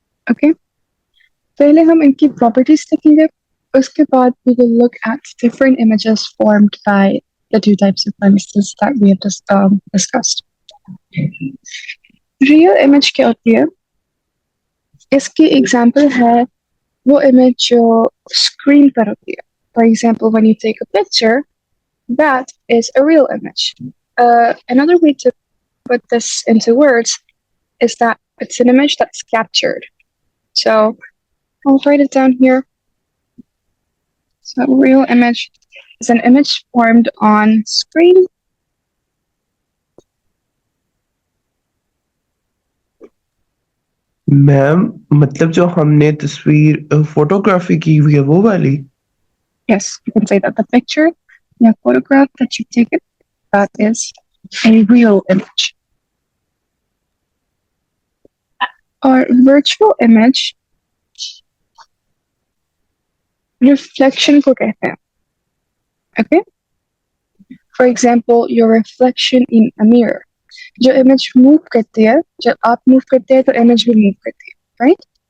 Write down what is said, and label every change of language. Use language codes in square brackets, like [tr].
[en] Okay. [hi] पहले हम इनकी properties देखेंगे. उसके बाद [en] we will look at different images formed by the two types of lenses that we have just discussed. [hi] Real image क्या होती है? इसकी example है वो image जो screen पर होती है. [en] For example, when you take a picture, that is a real image. Another way to put this into words is that it's an image that's captured. So I'll write it down here. So a real image is an image formed on screen. [hi] Ma'am मतलब जो हमने तस्वीर photography की हुई है वो वाली? [en] Yes, you can say that the picture, the photograph that you've taken, that is a real image. [hi] और virtual image reflection को कहते हैं. [en] Okay? For example, your reflection in a mirror. [hi] जो image move करती है, जब आप move करते हैं तो image भी move करती है, right?